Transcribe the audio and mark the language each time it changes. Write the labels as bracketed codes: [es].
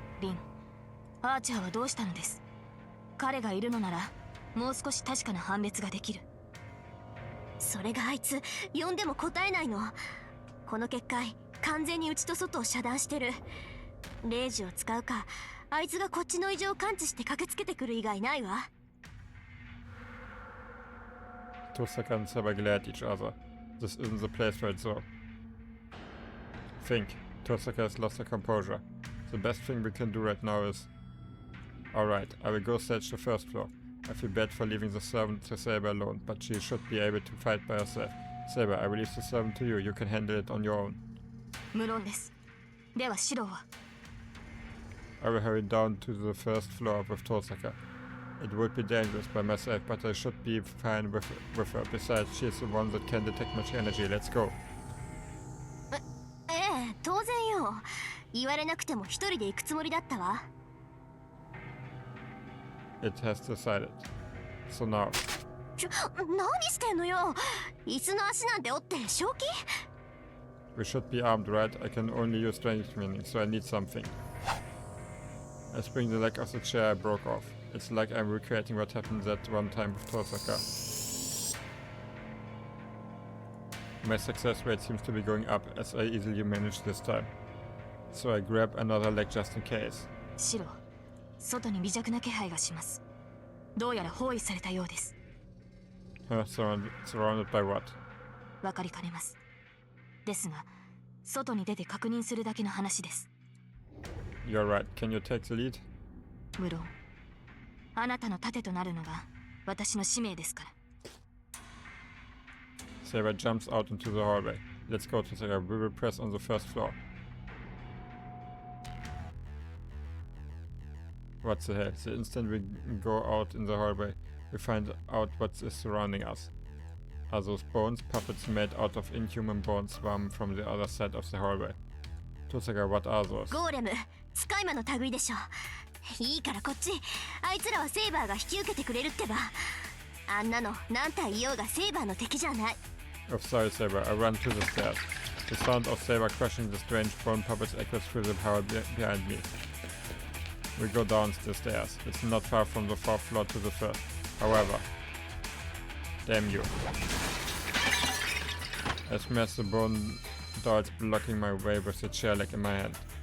[ja] リン、アーチャーはどうしたのです？彼がいるのなら、もう少し確かな判別ができる。それがあいつ、呼んでも答えないの。この結界、完全に内と外を遮断してる。霊樹を使うか、あいつがこっちの異常を感知して駆けつけてくる以外ないわ。 [en] Tosaka and Saber glare at each other. This isn't the place for it, though. Think. Tosaka has lost her composure. The best thing we can do right now is... Alright, I will go search the first floor. I feel bad for leaving the servant to Saber alone, but she should be able to fight by herself. Saber, I will leave the servant to you. You can handle it on your own. [ja] 無論です。では指導は [en] I will hurry down to the first floor with Tosaka. It would be dangerous by myself, but I should be fine with her. Besides, she's the one that can detect much energy. Let's go. [ja] ええ、当然よ。言われなくても一人で行くつもりだったわ。 [en] It has decided. So now. [ja] 何してんのよ。椅子の足なんて折って正気？ [en] We should be armed, right? I can only use strength training, so I need something. I spring the leg of the chair I broke off. It's like I'm recreating what happened that one time with Tosaka. My success rate seems to be going up as I easily manage this time. So I grab another leg just in case. [ja] シロ、外に微弱な気配がします。どうやら包囲されたようです。 [en] Surrounded by what? [ja] わかりかねます。ですが、外に出て確認するだけの話です。 [en] You're right. Can you take the lead? [ja] 無論、あなたの盾となるのが私の使命ですから。 [en] Saber jumps out into the hallway. Let's go, Tosaka. We will press on the first floor. What the hell? The instant we go out in the hallway, we find out what is surrounding us. Are those bones? Puppets made out of inhuman bones swarm from the other side of the hallway. Tosaka, what are those? [ja] ゴーレム、使い魔の類でしょ。いいからこっち。あいつらはセイバーが引き受けてくれるってば。あんなの何体いようがセイバーの敵じゃない。 [en] Oh, sorry, Saber. I run to the stairs. The sound of Saber crushing the strange bone puppets echoes through the hall behind me. We go down the stairs. It's not far from the fourth floor to the first. However, damn you. I smash the bone dolls blocking my way with the chair leg in my hand.